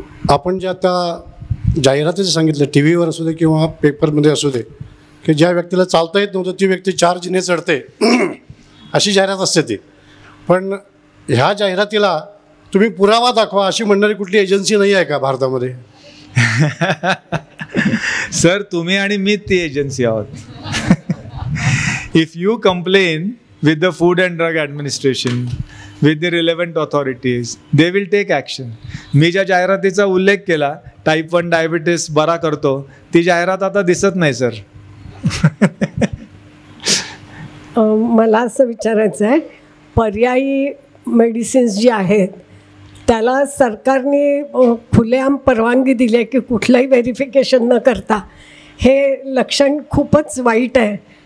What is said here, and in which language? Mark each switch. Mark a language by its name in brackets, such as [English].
[Marathi] आपण जे आता जाहिरातीचं सांगितलं, टी व्हीवर असू दे किंवा पेपरमध्ये असू दे, की ज्या व्यक्तीला चालता येत नव्हतं ती व्यक्ती 4 जिने चढते, अशी जाहिरात असते ती. पण ह्या जाहिरातीला तुम्ही पुरावा दाखवा अशी म्हणणारी कुठली एजन्सी नाही आहे का भारतामध्ये? सर, तुम्ही आणि मी ती एजन्सी आहोत. [English] If you complain with the Food and Drug Administration, with the relevant authorities, they will take action. [Marathi] मी ज्या जाहिरातीचा उल्लेख केला, टाईप 1 डायबिटीस बरा करतो, ती जाहिरात आता दिसत नाही सर. मला असं विचारायचं आहे, पर्यायी मेडिसिन्स जी आहेत त्याला सरकारने खुलेआम परवानगी दिली आहे की कुठलंही व्हेरिफिकेशन न करता, हे लक्षण खूपच वाईट आहे.